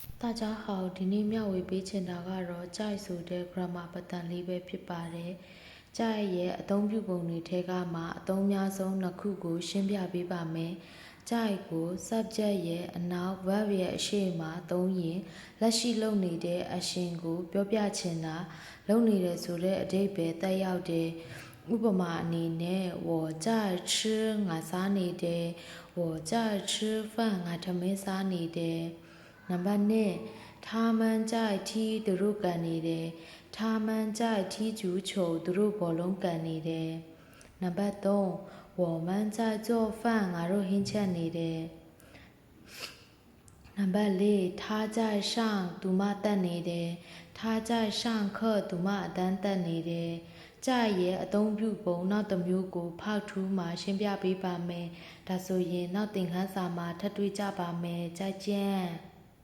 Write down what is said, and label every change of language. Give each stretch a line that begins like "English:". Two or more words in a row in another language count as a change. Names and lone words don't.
Chinese: 大家好，
Burmese: ဒီနေ့မျှဝေပေးချင်တာကတော့ကြိုက်ဆိုတဲ့ grammar ပတ်တန်လေးပဲဖြစ်ပါတယ်။ကြိုက်ရဲ့အသုံးပြုပုံတွေထဲကမှအသုံးများဆုံးနှစ်ခုကိုရှင်းပြပေးပါမယ်။ကြို က်ကို subject ရဲ့အနောက် verb ရဲ့အရှေ့မှာသုံးရင်လက်ရှိလုပ်နေတဲ့အရှင်ကိုပြောပြချင် တာလုပ်နေတယ်ဆိုတဲ့အဓိပ္ပာယ်သက်ရောက်တယ်။ဥပမာအနေနဲ့
Chinese: 我在吃
Burmese: ငါစားနေတယ်
Chinese: 我在吃饭
Burmese: ငါထမင်းစားနေတယ်နံပါတ်2
Chinese: 他们在踢
Burmese: သူတို့ကန်နေတယ်
Chinese: 他们在踢足球
Burmese: သူတို့ဘောလုံးကန်နေတယ်နံပါတ်3
Chinese: 我们在做饭
Burmese: ငါတို့ဟင်းချက်နေတယ် နံပါတ်4
Chinese: 他在上
Burmese: သူမတက်နေတယ်
Chinese: 他在上课
Burmese: သူမအတန်းတက်နေတယ်ကြရဲ့အသုံးပြုပုံနောက်တစ်မျိုးကိုဖောက်ထူးမှာရှင်းပြပေးပါမယ်ဒါဆိုရင်နောက်သင်ခန်းစာမှာထပ်တွေ့ကြပါမယ်ကြိုက်ကြံ